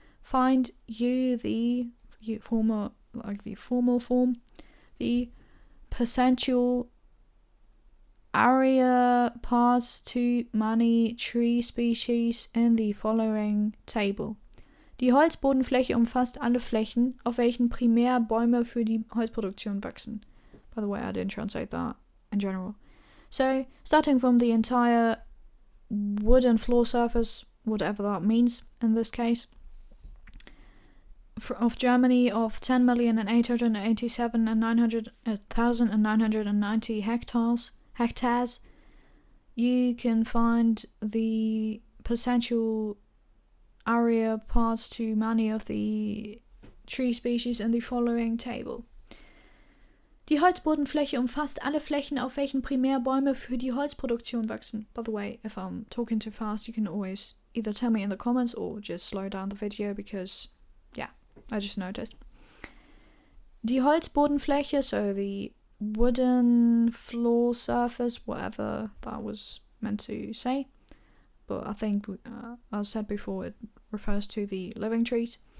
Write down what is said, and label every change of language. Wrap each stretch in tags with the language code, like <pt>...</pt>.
<en>Find you the formal form, the percentual area parts to many tree species in the following table.</en> <de>Die Holzbodenfläche umfasst alle Flächen, auf welchen primär Bäume für die Holzproduktion wachsen.</de> <en>By the way, I didn't translate that in general. So, starting from the entire wooden floor surface, whatever that means in this case, of Germany, of 10,887,990 hectares, you can find the percentual area parts to many of the tree species in the following table.</en> <de>Die Holzbodenfläche umfasst alle Flächen, auf welchen primär Bäume für die Holzproduktion wachsen.</de> <en>By the way, if I'm talking too fast, you can always either tell me in the comments or just slow down the video, because, yeah, I just noticed.</en> <de>Die Holzbodenfläche,</de> <en>so the wooden floor surface, whatever that was meant to say, but I think, as said before, it refers to the living trees.</en>